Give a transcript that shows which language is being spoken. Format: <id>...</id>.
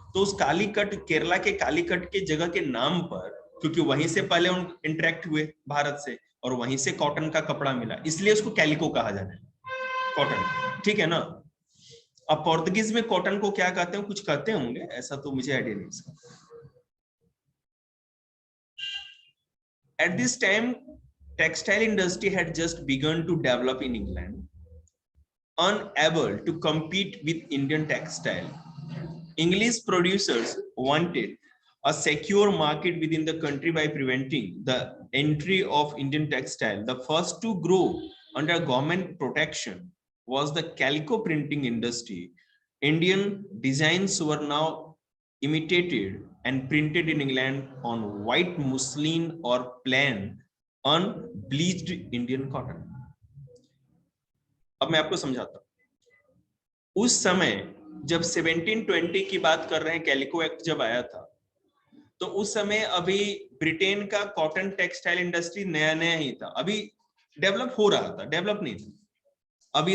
<hi>तो उस कालीकट, केरला के कालीकट के जगह के नाम पर, क्योंकि वहीं से पहले उन इंटरेक्ट हुए भारत से, और वहीं से कॉटन का कपड़ा मिला, इसलिए उसको कैलिको कहा जाता है, कॉटन, ठीक है ना। अब पोर्तुगीज में कॉटन को क्या कहते हैं, कुछ कहते होंगे, ऐसा तो मुझे आइडिया नहीं इसका।</hi> <en>At this time, textile industry had just begun to develop in England. Unable to compete with Indian textile, English producers wanted a secure market within the country by preventing the entry of Indian textile. The first to grow under government protection was the calico printing industry. Indian designs were now imitated and printed in England on white muslin or plain unbleached Indian cotton.</en> <hi>अब मैं आपको समझाता हूँ। उस समय जब 1720 की बात कर रहे हैं, कैलिको एक्ट जब आया था, तो उस समय अभी ब्रिटेन का कॉटन टेक्सटाइल इंडस्ट्री नया नया ही था, अभी डेवलप हो रहा था, डेवलप नहीं था अभी।</hi>